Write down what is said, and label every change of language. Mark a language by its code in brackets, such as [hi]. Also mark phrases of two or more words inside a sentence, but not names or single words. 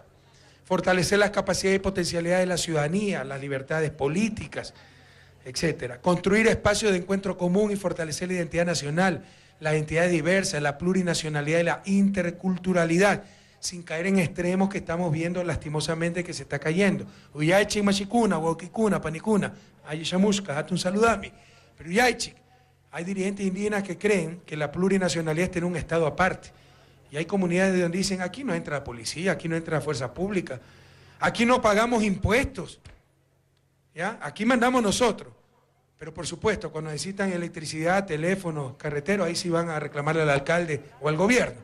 [es] Fortalecer las capacidades y potencialidades de la ciudadanía, las libertades políticas, etcétera. Construir espacios de encuentro común y fortalecer la identidad nacional, las entidades diversas, la plurinacionalidad y la interculturalidad, sin caer en extremos que estamos viendo lastimosamente que se está cayendo. [qu] Uyaychik machikuna, huauquicuna, panicuna, ayishamushka, hatun saludami. [es] Pero Uyaychik, hay dirigentes indígenas que creen que la plurinacionalidad es tener un Estado aparte. Y hay comunidades donde dicen, aquí no entra la policía, aquí no entra la fuerza pública, aquí no pagamos impuestos, ¿ya? Aquí mandamos nosotros. Pero por supuesto, cuando necesitan electricidad, teléfonos, carreteros, ahí sí van a reclamarle al alcalde o al gobierno.